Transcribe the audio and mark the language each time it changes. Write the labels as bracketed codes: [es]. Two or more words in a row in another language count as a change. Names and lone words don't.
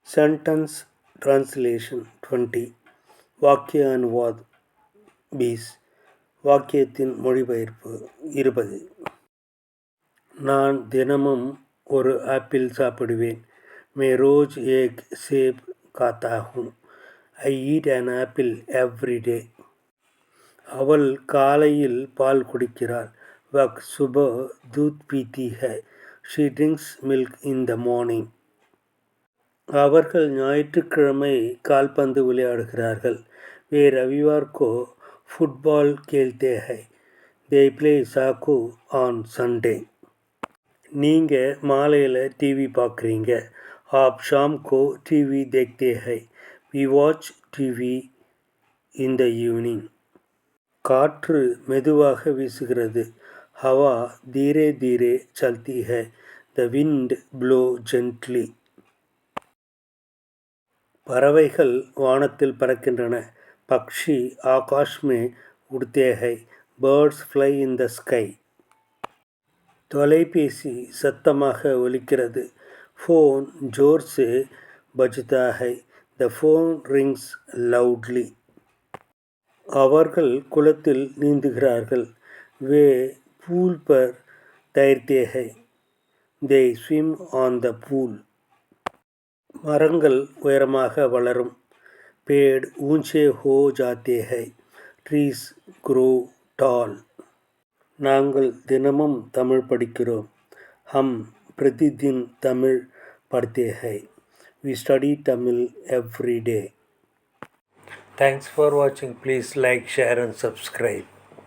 [en] sentence translation [ta] 20 [hi] वाक्य अनुवाद [ta] 20 வாக்கியத்தின் மொழிபெயர்ப்பு 20 நான் தினமும் ஒரு ஆப்பிள் சாப்பிடுவேன். [hi] मैं रोज एक सेब खाता हूँ. [en] I eat an apple every day. [ta] அவள் காலையில் பால் குடிக்கிறாள். [hi] वह सुबह दूध पीती है. [en] She drinks milk in the morning. [ta] அவர்கள் ஞாயிற்றுக்கிழமை கால்பந்து விளையாடுகிறார்கள். [hi] वे रविवार को फुटबॉल खेलते हैं. [en] They play soccer on Sunday. [ta] நீங்க மாலையில் டிவி பார்க்குறீங்க. [hi] आप शाम को टीवी देखते हैं. [en] We watch TV in the evening. [ta] காற்று மெதுவாக வீசுகிறது. [hi] हवा धीरे धीरे चलती है. [en] The wind blow gently. [ta] பறவைகள் வானத்தில் பறக்கின்றன. [hi] पक्षी आकाश में उड़ते हैं. [en] Birds fly in the sky. [ta] தொலைபேசி சத்தமாக ஒலிக்கிறது. [hi] फ़ोन ज़ोर से बजता है. [en] The phone rings loudly. [ta] அவர்கள் குளத்தில் நீந்துகிறார்கள். [hi] वे पूल पर तैरते हैं. [en] They swim on the pool. [ta] மரங்கள் உயரமாக வளரும். [hi] पेड़ ऊंचे हो जाते हैं. [en] Trees grow tall. [ta] நாங்கள் தினமும் தமிழ் படிக்கிறோம். [hi] हम प्रतिदिन तमिल पढ़ते हैं. [en] We study Tamil every day. Thanks for watching. Please like, share and subscribe.